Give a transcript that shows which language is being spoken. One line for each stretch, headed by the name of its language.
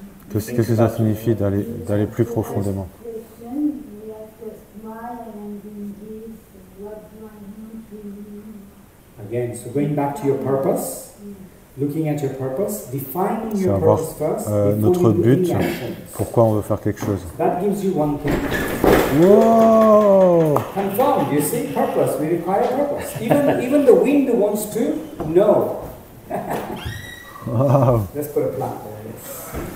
French: Qu'est-ce que ça signifie d'aller plus profondément?
English: My Again, so going back to your purpose, looking at your purpose, defining your purpose first,
French: notre but, pourquoi on veut faire quelque chose.
English: That gives you one thing. Wow! Confirmed, you see, purpose, we require purpose. Even the wind wants to know. Wow. Let's put a plant there, yes.